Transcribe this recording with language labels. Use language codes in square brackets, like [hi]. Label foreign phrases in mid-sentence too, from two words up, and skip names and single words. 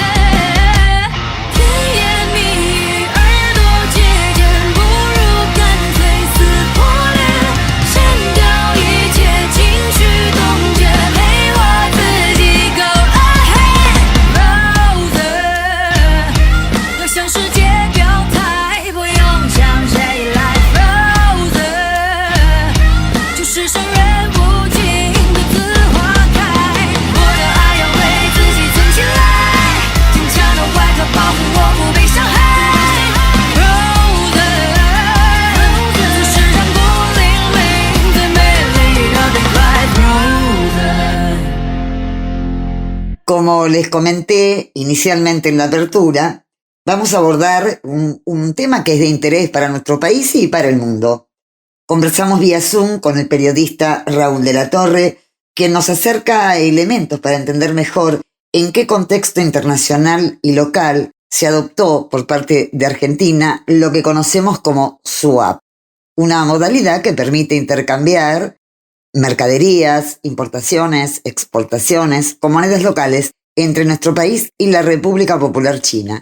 [zh] 甜言蜜语，耳朵借箭，不如干脆撕破脸，删掉一切情绪冻结，陪我自己 [en] go ahead， [zh] Frozen，要向世界表态。世上人无情独自花开，我的爱要为自己存起来，坚强的外壳保护我不被伤害。Frozen， 世上孤零零最美丽的冰块 Frozen。 [es] Como les comenté inicialmente en la apertura, vamos a abordar un tema que es de interés para nuestro país y para el mundo. Conversamos vía Zoom con el periodista Raúl de la Torre, quien nos acerca elementos para entender mejor en qué contexto internacional y local se adoptó por parte de Argentina lo que conocemos como swap, una modalidad que permite intercambiar mercaderías, importaciones, exportaciones con monedas locales entre nuestro país y la República Popular China.